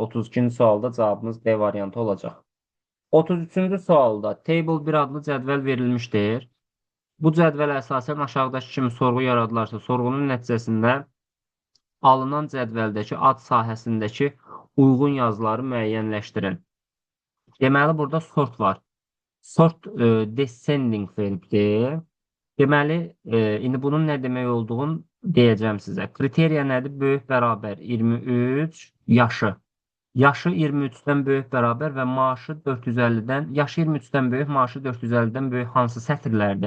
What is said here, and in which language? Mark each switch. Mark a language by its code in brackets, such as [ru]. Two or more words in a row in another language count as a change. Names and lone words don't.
[az] 32-ci sualda cavabımız D variantı olacaq. 33-cü sualda Table 1 adlı cədvəl verilmişdir. Bu cədvələ əsasən aşağıdakı kimi sorğu yaradılarsa, sorğunun nəticəsində alınan cədvəldəki ad sahəsindəki uyğun yazıları müəyyənləşdirin. Deməli, burada sort var. [en] Sort descending [az] veribdir. Deməli, indi bunun nə demək olduğunu deyəcəm sizə. Kriteriya nədir? Böyük bərabər 23 yaşı. Yaşı 23-dən böyük bərabər və maaşı 450-dən, yaşı 23-dən böyük, maaşı 450-dən böyük hansı sətirlərdir?